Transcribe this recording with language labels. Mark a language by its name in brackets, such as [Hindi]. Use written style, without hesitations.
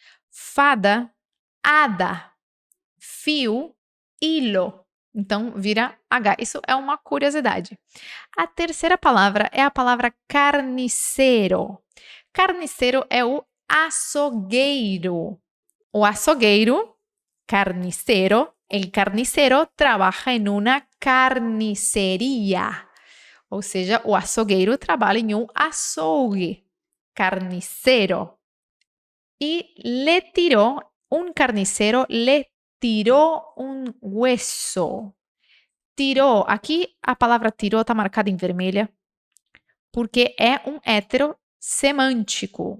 [Portuguese] Fada, hada. Fio, hilo. Então, vira H. Isso é uma curiosidade. A terceira palavra é a palavra carniceiro. Carniceiro é o açougueiro. [Spanish] O açougueiro, carnicero, el carnicero trabaja en una carnicería. [Portuguese] Ou seja, o açougueiro trabalha em um açougue. [Spanish] Carnicero. Y le tiró, un carnicero le tiró un hueso. [Portuguese] Tirou, aqui a palavra tirou está marcada em vermelha, porque é um heterossemântico.